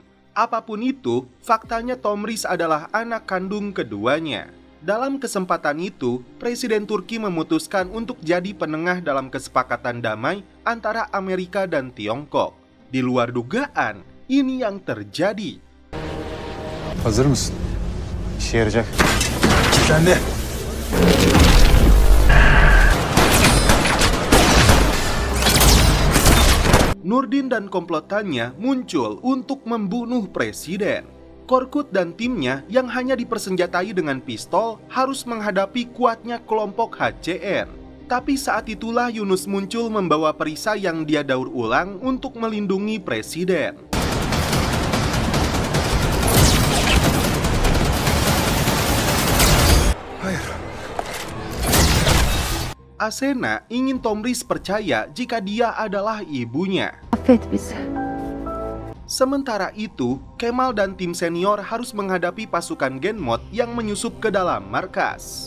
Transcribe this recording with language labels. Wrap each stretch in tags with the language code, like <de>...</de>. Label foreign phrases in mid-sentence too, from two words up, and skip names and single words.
<id>Apapun itu, faktanya Tomris adalah anak kandung keduanya. Dalam kesempatan itu, Presiden Turki memutuskan untuk jadi penengah dalam kesepakatan damai antara Amerika dan Tiongkok. Di luar dugaan, ini yang terjadi.</id> <tr>Hazır mısın? İşe yarayacak. Sen de.</tr> <id>Nurdin dan komplotannya muncul untuk membunuh presiden. Korkut dan timnya yang hanya dipersenjatai dengan pistol harus menghadapi kuatnya kelompok HCR. Tapi saat itulah Yunus muncul membawa perisai yang dia daur ulang untuk melindungi presiden. Asena ingin Tomris percaya jika dia adalah ibunya.</id> <tr>Affet bizi.</tr> <id>Sementara itu, Kemal dan tim senior harus menghadapi pasukan Genmod yang menyusup ke dalam markas.</id>